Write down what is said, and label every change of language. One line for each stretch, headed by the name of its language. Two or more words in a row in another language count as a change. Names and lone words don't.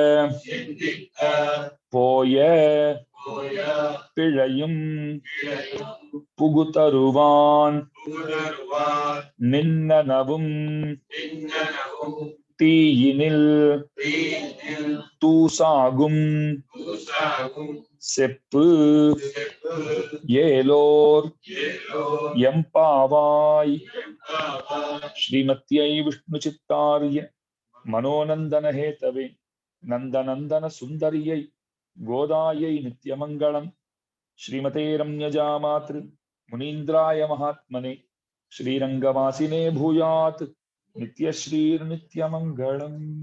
Tamil: போய பிழையும் புகுதருவான் நின்னனவும் தீயினில் தூசாகும் செப்பு ஏலோர் எம்பாவாய்।
Sanskrit: श्रीमत्यै विष्णुचित्तार्य मनोनंदन हेतवे नंदनंदन सुंदर्यै गोदायै नित्यमंगलम्। श्रीमते रम्यजामातृ मुनीन्द्राय महात्मने श्रीरंगवासिने भूयात् नित्यश्रीर्नित्यमंगलम्।